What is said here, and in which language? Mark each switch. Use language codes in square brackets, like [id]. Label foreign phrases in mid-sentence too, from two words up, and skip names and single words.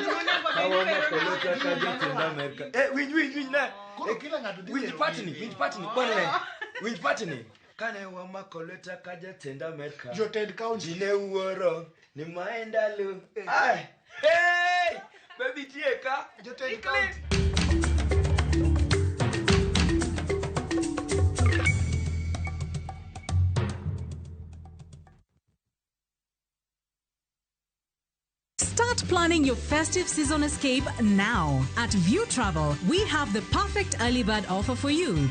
[luo] Kawono kolota ka jotend Amerika. Winj na. Kila ng'ato dhi. Winj patni. Bwana. Winj patni. Kane wamako leta ka jotend Amerika. Jotend county ne wuoro ni maenda lu. Hey! Baby tieka. Jotend county. [en] Start planning your festive season escape now. At View Travel, we have the perfect early bird offer for you.